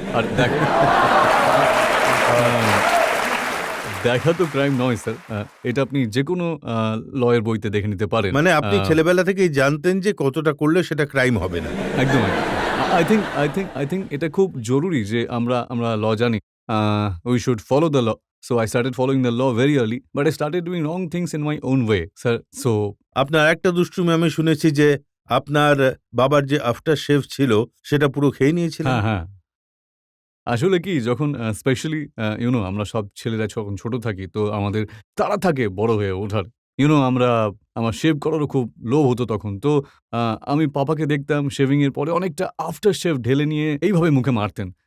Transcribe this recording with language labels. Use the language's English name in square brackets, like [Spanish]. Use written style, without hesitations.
[Bangla] আর দেখা তো ক্রাইম নয় স্যার। এটা আপনি যেকোনো ল এর বইতে দেখে নিতে পারেন। মানে আপনি ছেলেবেলা থেকেই জানতেন যে কতটা করলে সেটা ক্রাইম হবে না। একদম, একদম। [English] I think [Bangla] এটা খুব জরুরি যে আমরা ল জানি। [English] We should follow the law. So I started following the law very early, but I started doing wrong things in my own way, sir. So [Bangla] আপনার একটা দুষ্টুমি আমি শুনেছি যে আপনার বাবার যে আফটার শেভ ছিল সেটা পুরো খেয়ে নিয়েছিলেন। হ্যাঁ, হ্যাঁ। আসলে কি, যখন স্পেশালি আমরা সব ছেলেরা যখন ছোট থাকি তো আমাদের তাড়া থাকে বড় হয়ে ওঠার। আমার শেভ করারও খুব লোভ হতো তখন। তো আ আমি পাপাকে দেখতাম শেভিং এর পরে অনেকটা আফটার শেভ ঢেলে নিয়ে এইভাবে মুখে মারতেন।